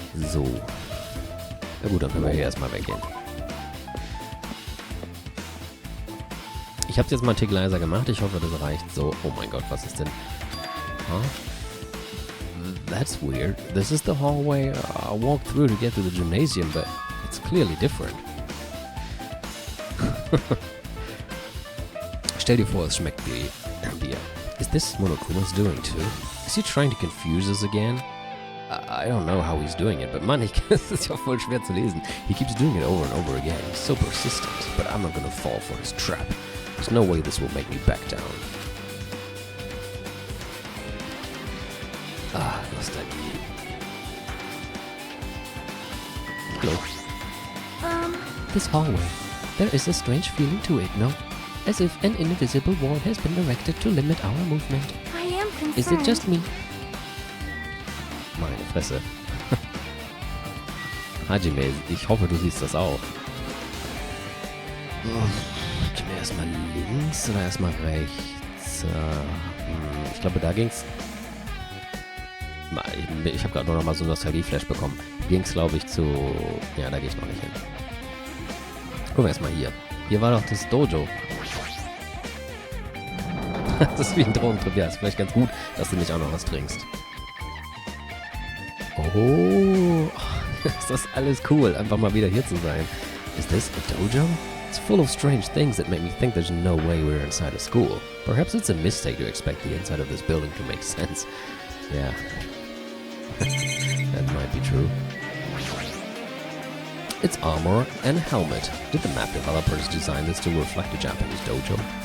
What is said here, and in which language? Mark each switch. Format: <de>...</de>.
<de>So. Na gut, dann können wir hier erstmal weggehen. Ich habe es jetzt mal einen Tick leiser gemacht. Ich hoffe, das reicht so. Oh mein Gott, was ist denn?</de> <en>Huh? That's weird. This is the hallway I walked through to get to the gymnasium, but it's clearly different.</en> <de>Stell dir vor, es schmeckt wie Bier.</de> <en>Is this Monokuma's doing too? Is he trying to confuse us again? I don't know how he's doing it, but man,</en> <de>es ist ja voll schwer zu lesen.</de> <en>He keeps doing it over and over again. He's so persistent, but I'm not gonna fall for his trap. There's no way this will make me back down.</en> <de>Ah, Nostalgie.</de> <en>Hello. This hallway. There is a strange feeling to it, no? As if an invisible wall has been erected to limit our movement. I am concerned. Is it just me?</en> <de>Meine Fresse. Hajime, ich hoffe, du siehst das auch. Können wir erstmal links oder erstmal rechts? Ich glaube, da ging's. Ich habe gerade nur noch mal so einen Nostalgie-Flash bekommen. Ging's, glaube ich, zu. Ja, da gehe ich noch nicht hin. Gucken wir erstmal hier. Hier war doch das Dojo. Das ist wie ein Drogentrip. Ja, ist vielleicht ganz gut, dass du nicht auch noch was trinkst. Oh, ist das alles cool, einfach mal wieder hier zu sein.</de> <en>Is this a dojo? It's full of strange things that make me think there's no way we're inside a school. Perhaps it's a mistake to expect the inside of this building to make sense. Yeah. That might be true. It's armor and helmet. Did the map developers design this to reflect a Japanese dojo?</en>